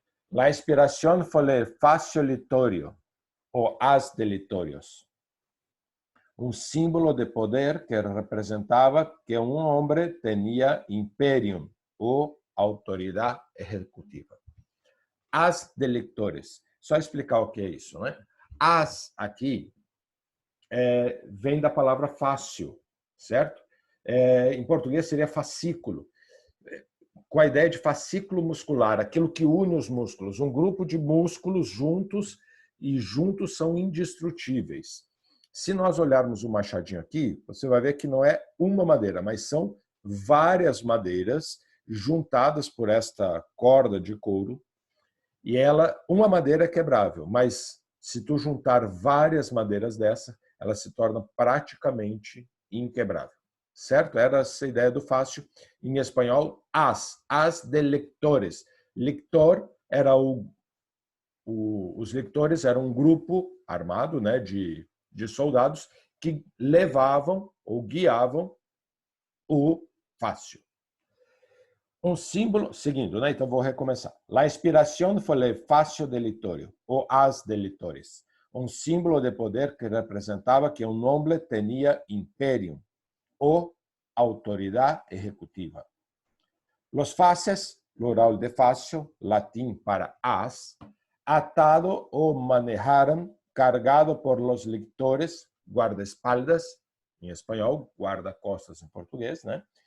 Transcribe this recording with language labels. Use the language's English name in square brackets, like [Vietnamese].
[Spanish] La inspiración fue el fascio litorio o haz de litorios, un símbolo de poder que representaba que un hombre tenía imperium o autoridad ejecutiva. Haz de lictores. [Portuguese] Só explicar o que é isso, né? Haz aqui vem da palavra fácil, certo? Em português seria fascículo, com a ideia de fascículo muscular, aquilo que une os músculos, um grupo de músculos juntos e juntos são indestrutíveis. Se nós olharmos o machadinho aqui, você vai ver que não é uma madeira, mas são várias madeiras juntadas por esta corda de couro. E uma madeira é quebrável, mas se tu juntar várias madeiras dessa, ela se torna praticamente inquebrável. Certo? Era essa ideia do fácil. Em espanhol, haz de lectores. Lector era os lectores eram um grupo armado, né, de soldados que levavam ou guiavam o fácil. Um símbolo, seguindo, né? Então vou recomeçar. [Spanish] La inspiración fue el fascio de litorio, o haz de litores, [Portuguese] um símbolo de poder que representava que um homem tinha imperium, [Spanish] o autoridad ejecutiva. Los faces, plural de fascio, latín para haz, atado o manejaron, cargado por los lectores, guardaespaldas, en español, guardacostas en portugués, ¿no?